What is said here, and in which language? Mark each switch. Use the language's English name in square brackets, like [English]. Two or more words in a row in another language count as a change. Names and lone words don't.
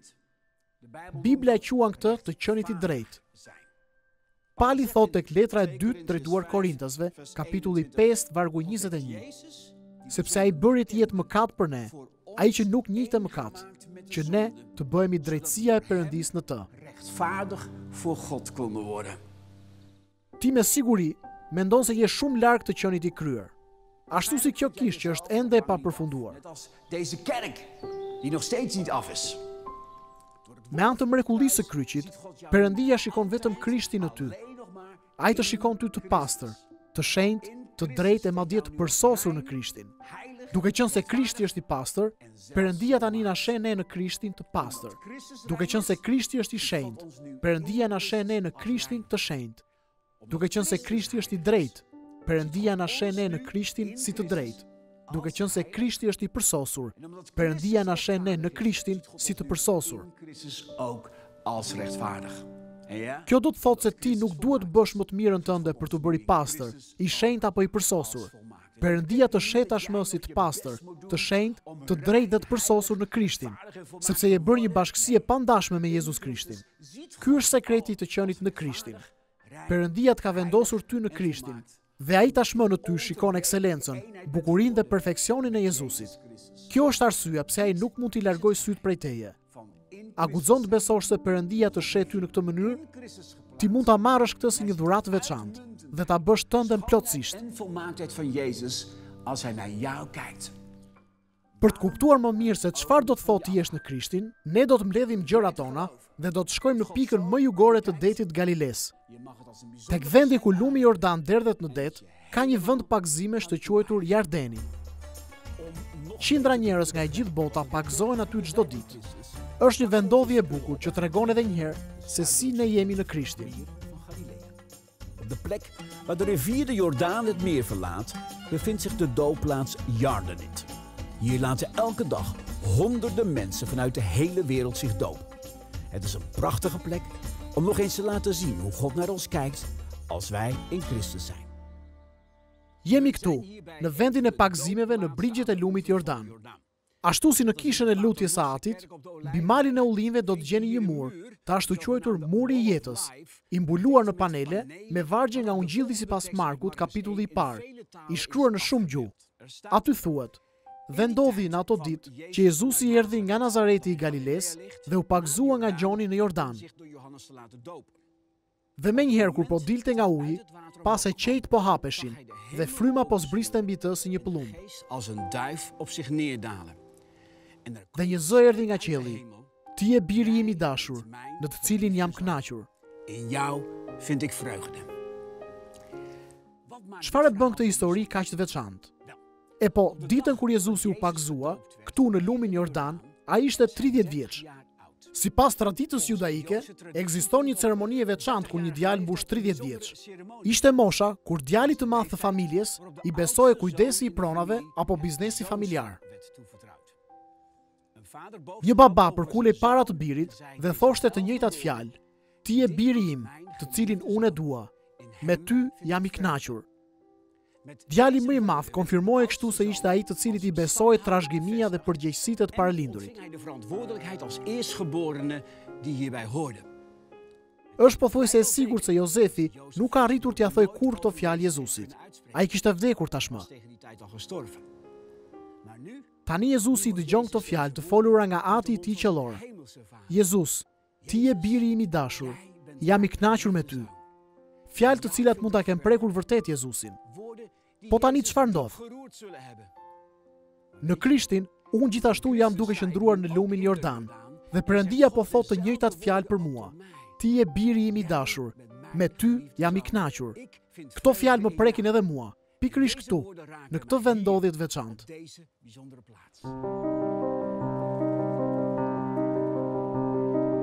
[Albanian] Bibla e quan këtë të qenit i drejt. Pali thot tek letra e 2 drejtuar Korintasve, kapitulli 5, vargu 21. Sepse ai bëri të jetë mëkat për ne, ai që nuk njihte mëkat, që ne të bëhemi drejtësia e Perëndis në të. [Dutch] Rechtvaardig voor God konden worden. [Albanian] Ti me siguri mendon se je shumë larg të qenit i kryer. Ashtu si kjo kishte që është ende e papërfunduar. [Dutch] Net als deze kerk, die nog steeds niet af is. [Albanian] Me anë të mrekullisë së kryqit, Perëndia shikon vetëm Krishtin në ty. Ai të shikon ty të pastër, të shenjtë, të drejtë e madje të përsosur në Krishtin. Duke qenë se Krishti është i pastër, Perëndia tani na shen ne në Krishtin të pastër. Duke qenë se Krishti është i shenjtë, Perëndia na shen ne në Krishtin të shenjtë. Duke qenë se Krishti është i drejtë, Perëndia na shen ne në Krishtin si të drejtë. Duke qenë se Krishti është i përsosur, Perëndia na shen ne në Krishtin si të përsosur. [Dutch] Christus ook als rechtvaardig. En ja? [Albanian] Kjo do të thotë se ti nuk duhet bësh më të mirën tënde për të bërë i pastër, i shenjtë apo i përsosur. Perëndia të shet tashmë si të pastër, të shenjtë, të drejtë dhe të përsosur në Krishtin, sepse je bërë një bashkësi e pandashme me Jezus Krishtin. Ky është sekreti i të qenit në Krishtin. Perëndia të ka vendosur ty në Krishtin, dhe ai tashmë në ty shikon ekselencën, bukurinë dhe perfeksionin e Jezusit. Kjo është arsyeja pse ai nuk mund t'i largojë syt prej teje. A guxon të besosh se Perëndia të shet ty në këtë mënyrë? Ti mund ta marrësh këtë si një dhuratë veçantë dhe ta bësh tënden plotësisht. [Dutch] En volmaaktheid van Jezus als hij naar jou kijkt. [Albanian] Për të kuptuar më mirë se çfarë do të thotë jesh në Krishtin, ne do të mbledhim gjërat tona dhe do të shkojmë në pikën më jugore të detit Galiles. Tek vendi ku lumi Jordan derdhet në det, ka një vend pagëzimesh të quajtur Jardeni. Qindra njerëz nga e gjithë bota pagëzohen aty çdo ditë. Është një vendodhje e bukur që tregon edhe një herë se si ne jemi në Krishtin. [Dutch] Op de plek waar de rivier de Jordaan het meer verlaat, bevindt zich de doopplaats Yardenit. Hier laten elke dag honderden mensen vanuit de hele wereld zich dopen. Het is een prachtige plek om nog eens te laten zien hoe God naar ons kijkt als wij in Christus zijn. [Albanian] Jemi këtu, në vendin e pagëzimeve në brigjet e lumit Jordan. Ashtu si në kishën e lutjes së Atit, mbi malin e ullinjve do të gjeni një mur, të ashtu quajtur muri i jetës, i mbuluar në panele me vargje nga Ungjilli sipas Markut, kapitulli i parë, i shkruar në shumë gjuhë. Aty thuhet: dhe ndodhi në ato ditë që Jezusi erdhi nga Nazareti i Galiles dhe u pagëzua nga Gjoni në Jordan. Dhe menjëherë kur po dilte nga uji, pas e qejt po hapeshin dhe fryma po zbriste mbi të si një pëllum. [Dutch] Als een duif op zich neerdalen. [Albanian] Dhe një zë erdhi nga qielli: ti je biri im i dashur, në të cilin jam kënaqur. [Dutch] In jou vind ik vreugde. [Albanian] Çfarë bën këtë histori kaq të veçantë? E po, ditën kur Jezusi u pagëzua, këtu në lumin Jordan, ai ishte 30 vjeç. Sipas traditës judaike, ekziston një ceremoni e veçantë kur një djalë mbush 30 vjeç. Ishte mosha kur djali të madh të familjes i besohej kujdesi i pronave apo biznesi familjar. Një baba përkulej para të birit dhe thoshte të njëjtat fjalë: ti je biri im, të cilin unë e dua. Me ty jam i kënaqur. Djali më i madh konfirmoi kështu se ishte ai të cilit i besoi trashëgimia dhe përgjegjësitë të paralindrit. [Dutch] Hij de verantwoordelijkheid als eerstgeborene die hierbij hoorde. [Albanian] Është pothuajse e sigurt se Jozefi nuk ka arritur t'ia thojë kurrë këto fjalë Jezusit. Ai kishte vdekur tashmë. [Dutch] Tegen die tijd al gestorven. Maar nu, [Albanian] Tani Jezusi dëgjon këto fjalë të folura nga Ati i tij qellor. [Dutch] hemelse Vader, [Albanian] Jezus, ti je biri im i dashur, jam i kënaqur me ty. Fjalë të cilat mund ta kenë prekur vërtet Jezusin. [Dutch] woorden die [Albanian] Po tani çfarë ndodh? [Dutch] geroerd zullen hebben. [Albanian] Në Krishtin, unë gjithashtu jam duke qëndruar në lumin Jordan, dhe Perëndia po thotë të njëjtat fjalë për mua. Ti je biri im i dashur, me ty jam i kënaqur. Këto fjalë më prekin edhe mua, pikërisht këtu, në këtë vendodhje të veçantë. [Dutch] Deze bijzondere plaats.